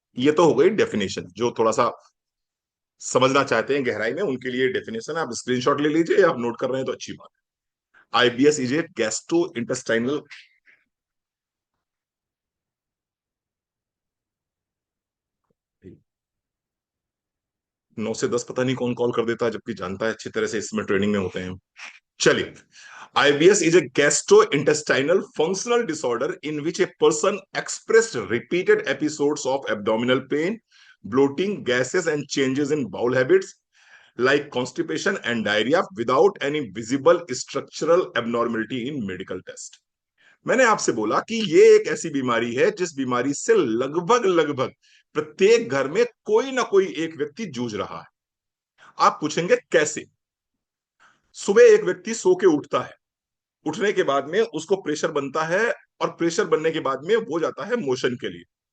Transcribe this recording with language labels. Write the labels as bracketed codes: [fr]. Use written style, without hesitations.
[hi] ये तो हो गई डेफिनेशन। जो थोड़ा सा समझना चाहते हैं गहराई में, उनके लिए डेफिनेशन आप स्क्रीनशॉट ले लीजिए, या आप नोट कर रहे हैं तो अच्छी बात है। [en] IBS is a gastrointestinal, [hi] 9 से 10 पता नहीं कौन कॉल कर देता है, जबकि जानता है अच्छी तरह से, इसमें ट्रेनिंग में होते हैं। [en] चलिए, IBS is a gastrointestinal functional disorder in which a person expressed repeated episodes of abdominal pain, bloating, gases, and changes in bowel habits like constipation and diarrhea without any visible structural abnormality in medical test. [hi] मैंने आपसे बोला कि ये एक ऐसी बीमारी है जिस बीमारी से लगभग लगभग प्रत्येक घर में कोई ना कोई एक व्यक्ति जूझ रहा है। आप पूछेंगे कैसे? सुबह एक व्यक्ति सो के उठता है, उठने के बाद में उसको प्रेशर बनता है, और प्रेशर बनने के बाद में वो जाता है मोशन के लिए।